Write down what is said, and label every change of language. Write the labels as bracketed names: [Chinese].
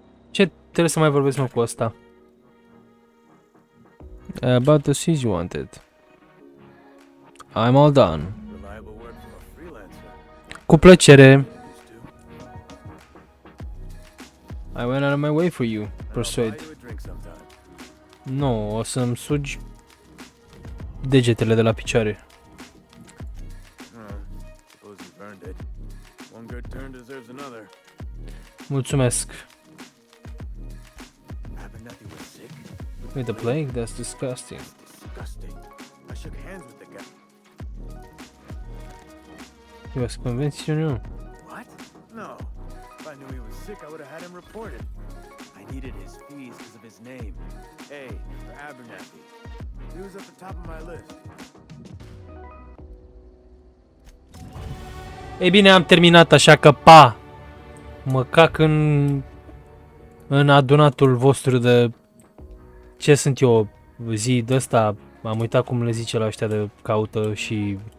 [Romanian] Ce trebuie să mai vorbesc mă cu ăsta? [English] About the seeds you wanted. I'm all done. Reliable work from a freelancer. [Romanian] Cu plăcere. [English] Used to. I went out of my way for you. And I'll buy Persuade. you a drink sometime. [Romanian] Nu, o să-mi sugi degetele de la picioare. [English] Suppose you've earned it. One good turn deserves another. [Romanian] Mulțumesc. [English] Abernathy was sick. With the plague? That's disgusting. Disgusting. I shook hands with the guy. He was conventional. What? No. If I knew he was sick, I would have had him reported. I needed his fees because of his name. A for Abernathy. He was at the top of my list. [Romanian] Ei bine, am terminat, așa că pa! Mă cac în adunatul vostru de... Ce sunt eu? Zi de ăsta, am uitat cum le zice la ăștia de caută și...